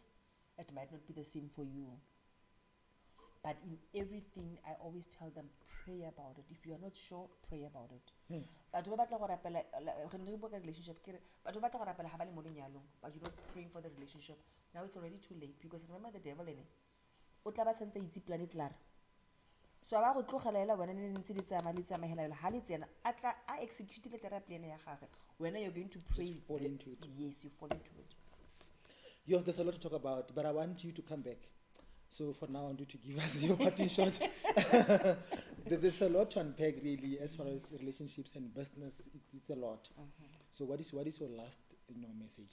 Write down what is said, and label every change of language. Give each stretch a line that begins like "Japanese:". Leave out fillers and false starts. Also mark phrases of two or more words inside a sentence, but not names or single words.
English: It might not be the same for you. But in everything, I always tell them, pray about it. If you are not sure, pray about it. But you relationship, but you're not praying for the relationship. Now it's already too late, because remember the devil in it.
Tswana: So I go tlogela ela wena ne ntse le tsamaya ela ha le tsena a execute le tera plan ya gagwe,
English: when you're going to pray. Just fall into it. Yes, you fall into it. Yo, there's a lot to talk about, but I want you to come back. So for now, I want you to give us your parting shot. There's a lot to unpack, really, as far as relationships and business. It's a lot. So what is your last message?